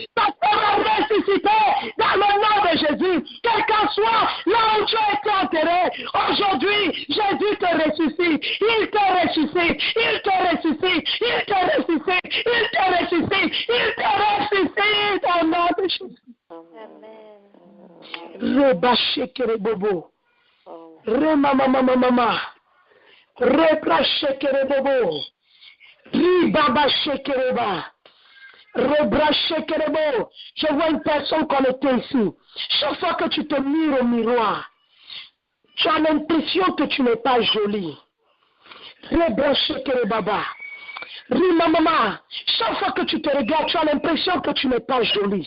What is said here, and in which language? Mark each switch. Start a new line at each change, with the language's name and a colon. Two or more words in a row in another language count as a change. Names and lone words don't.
French: Ça sera ressuscité dans le nom de Jésus. Quelqu'un soit là où tu as été enterré. Aujourd'hui, Jésus te ressuscite. Il te ressuscite. Il te ressuscite. Il te ressuscite. Il te ressuscite. Il te ressuscite au nom de Jésus. Amen. Rebashekere bobo. Remamamamama. Rebrashekere bobo. Ribabashekereba. Rebrashekerebo. Je vois une personne connectée ici. Chaque fois que tu te mires au miroir, tu as l'impression que tu n'es pas jolie. Rebrashekerebaba. Rimamama. Chaque fois que tu te regardes, tu as l'impression que tu n'es pas jolie.